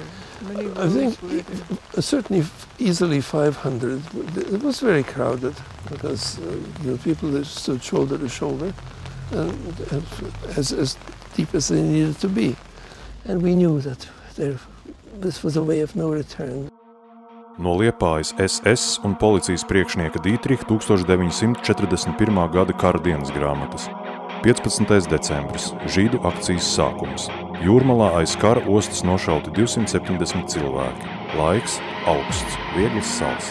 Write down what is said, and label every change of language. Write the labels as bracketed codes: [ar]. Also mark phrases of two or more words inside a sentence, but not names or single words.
[en] I think certainly easily 500. It was very crowded because people that stood shoulder to shoulder, and as deep as they needed to be. And we knew that this was a way of no return. [lv] No Liepājas SS un policijas priekšnieka Dītriha 1941. gada kara dienas grāmatas. 15. decembris, žīdu akcijas sākums. Jūrmalā aiz kara ostas nošauti 270 cilvēki. Laiks augsts, viegls sals.